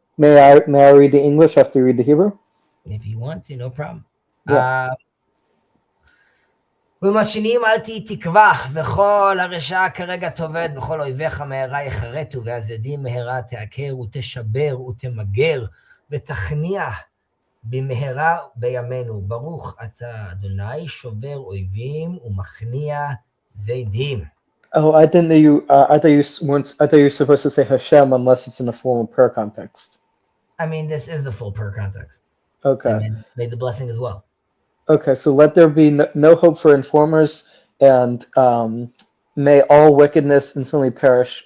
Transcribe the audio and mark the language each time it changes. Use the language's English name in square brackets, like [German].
[English] May I read the English after you read the Hebrew? If you want to, no problem. Yeah. [Hebrew] ומשנים אל תהי תקווה, וכל הרשעה כרגע תאבד, וכל אויביך מהרה יחרטו, והזדים מהרה תעקר ותשבר ותמגר, ותכניע במהרה בימינו. ברוך אתה אדוני שובר אויבים ומכניע זדים. [English] Oh, I thought you were supposed to say Hashem unless it's in a formal prayer context. I mean, this is the full prayer context. Okay. And made the blessing as well. Okay, so let there be no hope for informers, and may all wickedness instantly perish.